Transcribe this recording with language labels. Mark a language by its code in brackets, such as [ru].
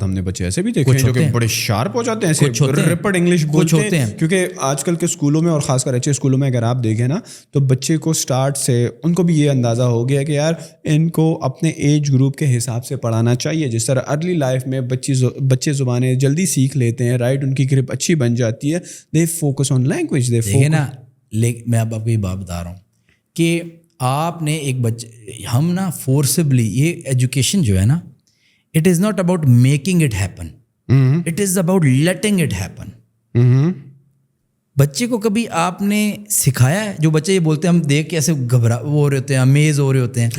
[ur] ہم نے بچے ایسے بھی دیکھے ہیں جو کہ بڑے شارپ ہو جاتے ہیں, ایسے ریپڈ انگلش بولتے ہیں. کیونکہ آج کل کے اسکولوں میں اور خاص کر اچھے اسکولوں میں اگر آپ دیکھیں نا, تو بچے کو اسٹارٹ سے ان کو بھی یہ اندازہ ہو گیا کہ یار ان کو اپنے ایج گروپ کے حساب سے پڑھانا چاہیے. جس طرح ارلی لائف میں بچے زبانیں جلدی سیکھ لیتے ہیں, رائٹ, ان کی گرپ اچھی بن جاتی ہے. [en] They focus on language, they focus نا. [ur] میں اب آپ کو یہ بات بتا رہا ہوں کہ آپ نے ایک بچے, ہم نا فورسبلی, یہ ایجوکیشن جو ہے نا, [en] it is not about making it happen, [ur] it is about letting it happen. بچے کو کبھی آپ نے سکھایا ہے؟ جو بچے یہ بولتے ہیں ہم دیکھ کے ایسے گھبرا وہ ہو رہے ہوتے ہیں, امیز ہو رہے ہوتے ہیں.